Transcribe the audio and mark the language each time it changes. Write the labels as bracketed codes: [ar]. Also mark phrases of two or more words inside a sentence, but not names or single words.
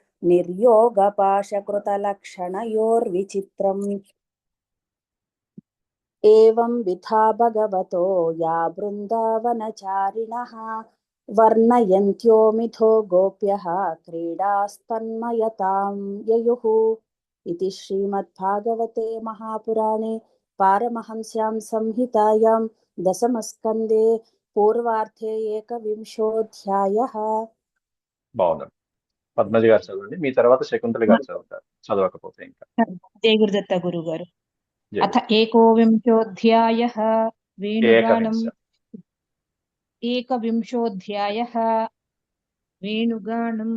[sa] निर्योगपाशकृतलक्षणयोर्विचित्रम् एवं विधा भगवतो या बृन्दावनचारिणः वर्णयन्त्यो मिथो गोप्यः क्रीडास्तन्मयतां ययुः इति श्रीमद्भागवते महापुराणे पारमहंस्यां संहितायां दशमस्कन्धे పూర్వార్థే ఏకవింశోధ్యాయః. [te] బాగుందండి. పద్మజ గారు చదవండి, మీ తర్వాత శకుంతల గారు చదువుతారు, చదవకపోతే ఇంకా. జయ గురుదత్త గురువు గారు. జై [sa] అథ ఏకోవింశోధ్యాయః వేణుగానం. ఏకవింశోధ్యాయః వేణుగానం.